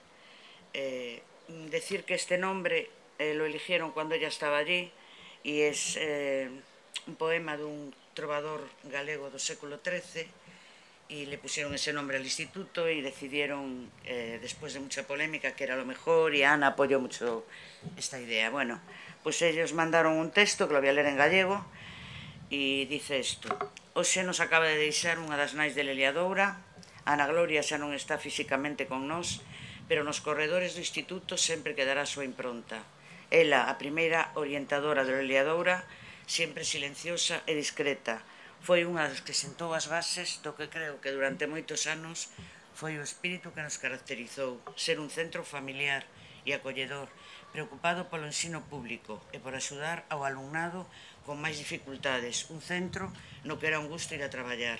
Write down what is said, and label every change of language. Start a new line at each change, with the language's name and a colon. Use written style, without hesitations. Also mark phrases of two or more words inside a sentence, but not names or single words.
Spanish: Decir que este nombre lo eligieron cuando ella estaba allí y es un poema de un trovador
Galician: galego do século XIII
Spanish: y le pusieron ese nombre al instituto y decidieron, después de mucha polémica, que era lo mejor, y Ana apoyó mucho esta idea. Bueno, pues ellos mandaron un texto que lo voy a leer en gallego y dice esto:
Galician: hoxe nos acaba de deixar unha das nais de Lelia Doura. Ana Gloria xa non está físicamente con nós, pero nos corredores do instituto sempre quedará a súa impronta. Ela, a primeira orientadora de Lelia Doura, sempre silenciosa e discreta, foi unha das que sentou as bases do que creo que durante moitos anos foi o espírito que nos caracterizou, ser un centro familiar e acolledor, preocupado polo ensino público e por axudar ao alumnado con máis dificultades, un centro no que era un gusto ir a traballar.